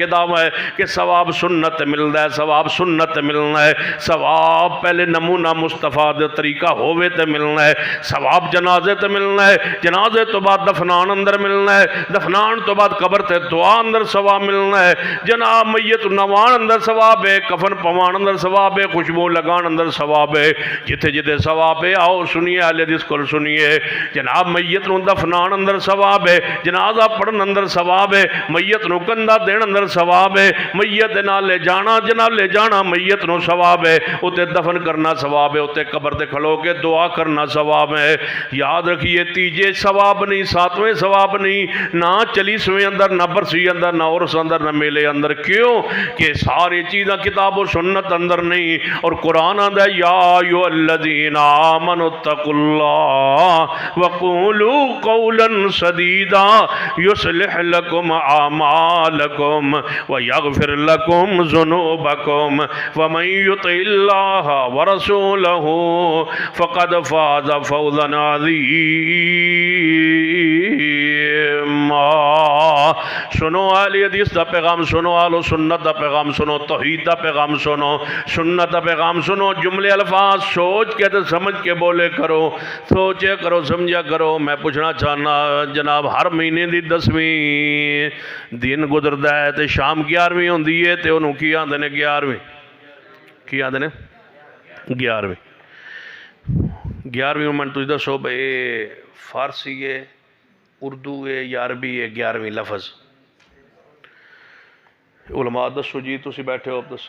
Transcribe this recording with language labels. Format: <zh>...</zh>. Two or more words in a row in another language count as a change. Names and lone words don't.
<pa>دعویٰ ہے کہ ثواب سنت ملدا ہے، ثواب سنت ملنا ہے، ثواب پہلے نمونہ مصطفیٰ دے طریقہ ہوئے تے ملنا ہے، ثواب جنازے تے ملنا ہے، جنازے تو بعد دفنان اندر ملنا ہے، دفنان تو بعد قبر تے دعا اندر ثواب ملنا ہے، جناب میت نوان اندر ثواب ہے، کفن پوان اندر ثواب ہے، خوشبو لگان اندر ثواب ہے، جتے جتے ثواب ہے آؤ سنیے اہل حدیث کو سنیے۔ جناب میت نو دفنان اندر ثواب ہے، جنازہ پڑھن اندر ثواب ہے، میت نو کندھا دین اندر ثواب ہے، میت نال لے جانا جناب لے جانا میت نو ثواب ہے، اتے دفن کرنا ثواب ہے، اتے قبر تے کھلو کے دعا کرنا ثواب ہے۔ یاد رکھیے تیجے ثواب نہیں، 7ویں ثواب نہیں، نہ 40ویں اندر، نہ برسی اندر، نہ عرس اندر، نہ میلے اندر. کیوں کہ ساری چیزاں کتاب و سنت اندر نہیں. اور قرآن آندا ہے</pa> <ar>یا ایھا الذین آمنوا اتقوا اللہ وقولوا قولا سدیدا یصلح لکم اعمالکم ویغفر لکم ذنوبکم ومن یطع اللہ ورسولہ فقد فاز فوزا عظیما.</ar> <pa>سنو اہل حدیث دا پیغام سنو، اہل سنت دا پیغام سنو، توحید دا پیغام سنو، سنت دا پیغام سنو. جملے الفاظ سوچ کے تو سمجھ کے بولے کرو، سوچے کرو، سمجھا کرو. میں پوچھنا چاہنا جناب ہر مہینے دی 10ویں دن گزردا ہے تے شام 11ویں ہوندی ہے تے انہوں کی آندے نے 11ویں، کی آندے نے 11ویں. 11ویں من تجھ دسو بھئی فارسی ہے، اردو ہے یا عربی ہے 11ویں لفظ؟ علماء دسو جی، تسی بیٹھے ہو دسو.</pa>